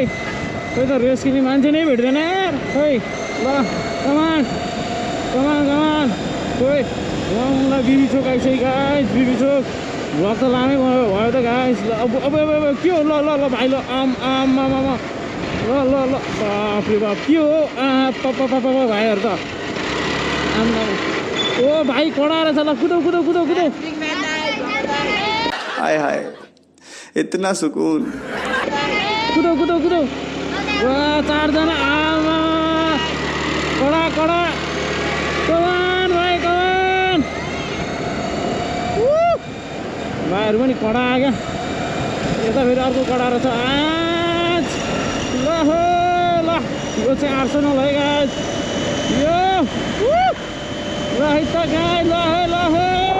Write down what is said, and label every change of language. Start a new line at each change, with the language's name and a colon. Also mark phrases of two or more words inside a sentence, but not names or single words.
Nepali: त रेस खेल्ने मान्छे नै भेट्दैन यार खोइ ल कमान कमान कमान खोइ ल बिबी चोक आइसक्यो गाइस बिबी चोक भ्लग त लामै भयो त गाइस ल अब अब अब के हो ल ल ल भाइ ल आम आम आम ल ल ल बाफ्रे बाप के हो पापा भाइहरू त आम ओ भाइ कडा रहेछ ल कुदौ कुदौ कुदौ कुदौ
Hindi: हाय हाय इतना सुकून
Nepali: कुदौ कुदौ कुदौ वाह चारजना आमा कडा कडा कमान भाइ कमान भाइहरू पनि कडा क्या यता फेरि अर्को कडा रहेछ आज ल हो ल यो चाहिँ आर्सेनल है गाइस यो ल है त गाइस ल हे